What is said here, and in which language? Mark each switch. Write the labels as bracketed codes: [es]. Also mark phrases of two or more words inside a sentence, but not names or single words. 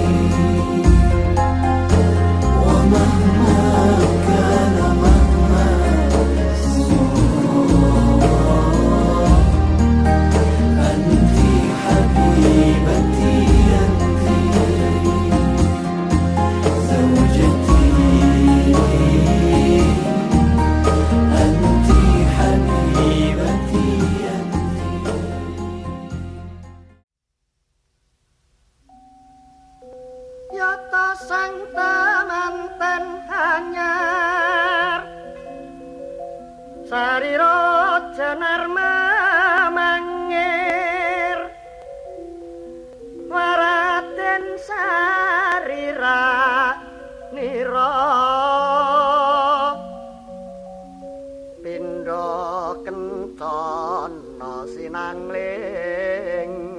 [ar] ومهما كان مهما أنت حبيبتي أنت زوجتي أنت حبيبتي أنت [jv] Yata sang temanten hanyar sarira jenar mamangir waraden sarira nira pindha kentana sinangling